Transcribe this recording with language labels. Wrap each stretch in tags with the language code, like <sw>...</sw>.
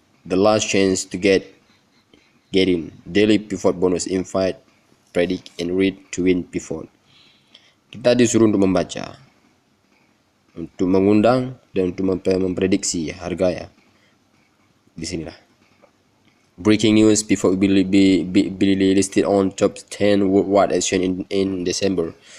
<en>The last chance to get in daily pivot bonus, invite, predict and read to win pivot.</en> <id>Kita disuruh untuk membaca, untuk mengundang dan untuk memprediksi harga ya. Di sinilah.</id> <en>Breaking news: pivot will be listed on top 10 worldwide exchange in December.</en>